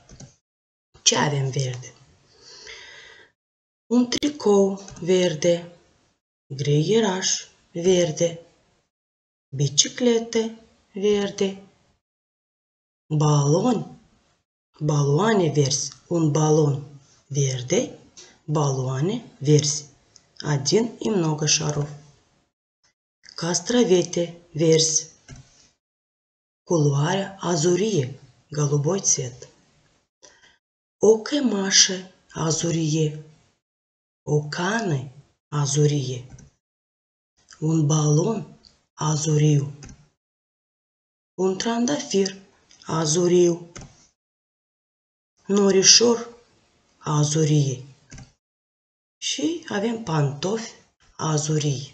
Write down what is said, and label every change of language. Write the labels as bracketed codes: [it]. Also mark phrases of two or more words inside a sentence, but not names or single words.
[ro] Ce avem verde? Un tricou verde, greieraș verde, biciclete verde, baloane verzi, un balon verde, baloane verzi, [ru] один и много шаров. [ro] Castravete verzi, culoarea azurie, [ru] голубой цвет. [ro] O cămașă azurie, o cană azurie, un balon azuriu, un trandafir azuriu, norișor azurie și avem pantofi azurii.